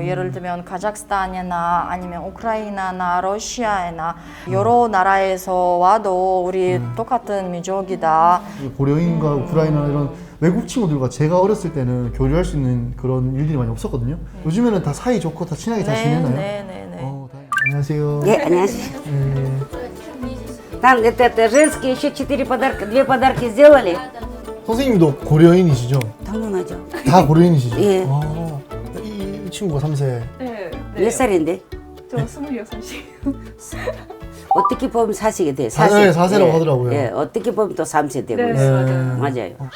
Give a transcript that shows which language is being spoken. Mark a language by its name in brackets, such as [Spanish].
[Korean] 예를 들면 카자흐스탄이나 아니면 우크라이나나 러시아나 여러 나라에서 와도 우리 똑같은 민족이다. 고려인과 우크라이나 이런 외국 친구들과 제가 어렸을 때는 교류할 수 있는 그런 일들이 많이 없었거든요. 요즘에는 다 사이 좋고 다 친하게 잘 지내나요? 네네네. 안녕하세요. 예, 안녕하세요. 네. [Russian] Там это женские еще 4 подарка, 2 подарки сделали. [Korean] 선생님도 고려인이시죠? 당연하죠. 다 고려인이시죠? 예. 아, 이 친구가 3세. 네. 몇 살인데? 저 26살. 어떻게 보면 4세가 돼요. 네, 4세라고 하더라고요. 예, 어떻게 보면 또 3세 되고 네, 있어요. 맞아요.